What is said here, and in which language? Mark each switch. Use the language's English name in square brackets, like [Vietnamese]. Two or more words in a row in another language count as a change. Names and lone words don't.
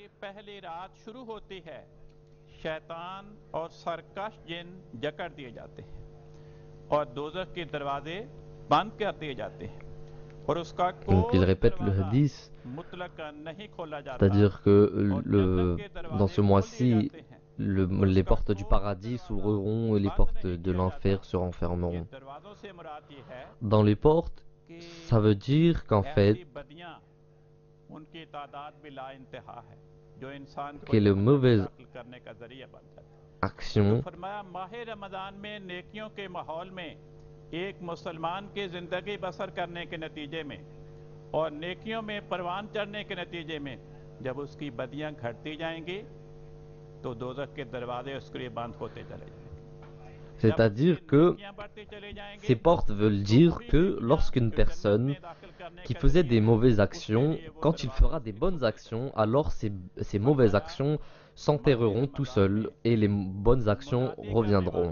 [French] Donc il répète le hadith, c'est-à-dire que dans ce mois-ci, les portes du paradis s'ouvriront et les portes de l'enfer se renfermeront. Dans les portes, ça veut dire qu'en fait, que les mauvaises actions [Urdu] ایک مسلمان کی زندگی بسر کرنے کے نتیجے میں اور نیکیوں میں پروان چڑھنے کے نتیجے میں جب اس کی بدیاں گھٹتی جائیں گی تو دوزخ کے دروازے اس کے لیے بند ہوتے چلے جائیں گے. [French] C'est-à-dire que ces portes veulent dire que lorsqu'une personne qui faisait des mauvaises actions, quand il fera des bonnes actions, alors ces mauvaises actions s'enterreront tout seuls et les bonnes actions reviendront.